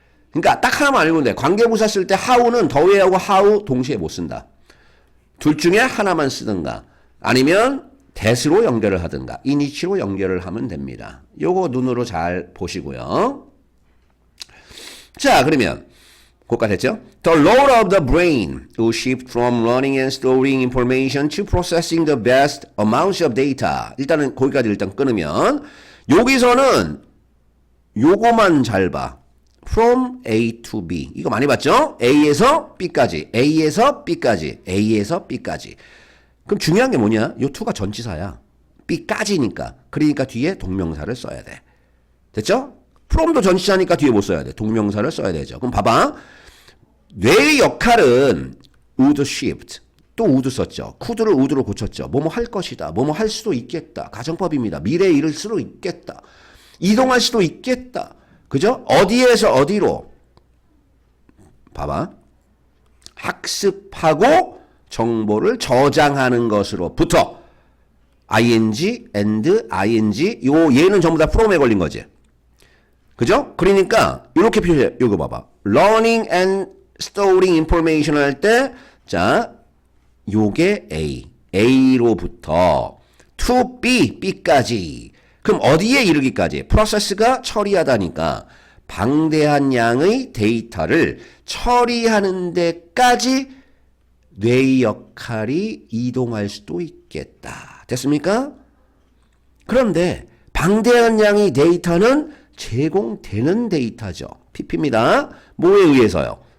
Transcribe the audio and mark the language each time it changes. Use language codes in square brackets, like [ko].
[ko] 그러니까 딱 하나만 알고 돼. 관계부사 쓸 때 how는 the way하고 how 동시에 못 쓴다. 둘 중에 하나만 쓰든가 아니면 that으로 연결을 하든가 in which로 연결을 하면 됩니다. 요거 눈으로 잘 보시고요. 자 그러면 거기까지 했죠? [en] The role of the brain will shift from learning and storing information to processing the best amounts of data. [ko] 일단은 거기까지 일단 끊으면 여기서는 요거만 잘 봐. [en] From A to B. [ko] 이거 많이 봤죠? A에서 B까지. A에서 B까지. A에서 B까지. 그럼 중요한 게 뭐냐? 요 to가 전치사야. B까지니까. 그러니까 뒤에 동명사를 써야 돼. 됐죠? from도 전치사니까 뒤에 못 써야 돼. 동명사를 써야 되죠. 그럼 봐봐. 뇌의 역할은 [en] would shift. [ko] 또 would 썼죠. could를 would로 고쳤죠. 뭐뭐 할 것이다. 뭐뭐 할 수도 있겠다. 가정법입니다. 미래에 이를 수도 있겠다. 이동할 수도 있겠다. 그죠? 어디에서 어디로? 봐봐. 학습하고 정보를 저장하는 것으로부터 ing, and, ing 요 얘는 전부 다 from에 걸린 거지. 그죠? 그러니까 이렇게 표시해. 이거 봐봐. [en] learning and storing information [ko] 할 때 자, 요게 A. A로부터 to B, B까지. 그럼 어디에 이르기까지? 프로세스가 처리하다니까 방대한 양의 데이터를 처리하는 데까지 뇌의 역할이 이동할 수도 있겠다. 됐습니까? 그런데 방대한 양의 데이터는 제공되는 데이터죠. PP입니다. 뭐에 의해서요?